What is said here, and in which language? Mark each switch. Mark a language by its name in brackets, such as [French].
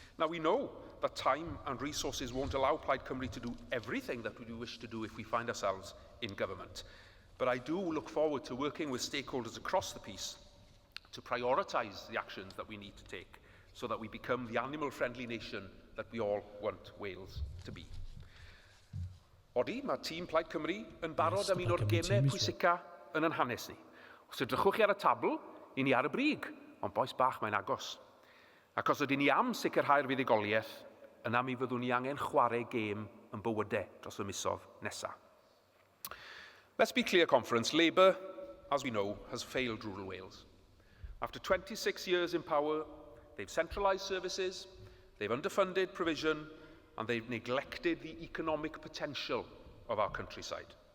[English] Now, we know that time and resources won't allow Plaid Cymru to do everything that we wish to do if we find ourselves in government. But I do look forward to working with stakeholders across the piece to prioritise the actions that we need to take so that we become the animal-friendly nation that we all want Wales to be. [Welsh] Odi, mae tîm Plaid Cymru yn barod am un o'r gemau pwysica yn ein hanes ni. Os ydrychwch chi ar y tabl, i ni ar y brig, ond boes bach mae'n agos. Ac os ydyn ni am sicrhau'r fuddugoliaeth, yna mi fyddwn ni angen chwarae gêm yn bywydau dros y misoedd nesaf. [English] Let's be clear, Conference. Labour, as we know, has failed rural Wales. After 26 years in power, they've centralised services, they've underfunded provision, and they've neglected the economic potential of our countryside.